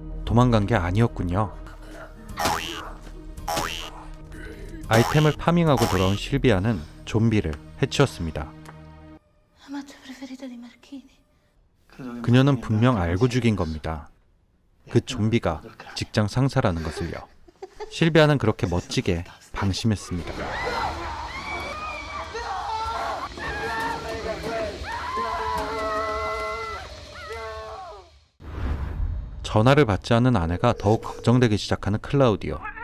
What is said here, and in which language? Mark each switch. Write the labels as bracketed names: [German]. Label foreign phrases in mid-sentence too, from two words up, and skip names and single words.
[Korean] 도망간 게 아니었군요. 아이템을 파밍하고 돌아온 실비아는 좀비를 해치웠습니다. [Italian] Amante preferita di Marchini. [Korean] 그녀는 분명 알고 죽인 겁니다. 그 좀비가 직장 상사라는 것을요. 실비아는 그렇게 멋지게 방심했습니다. 전화를 받지 않는 아내가 더욱 걱정되기 시작하는 클라우디오.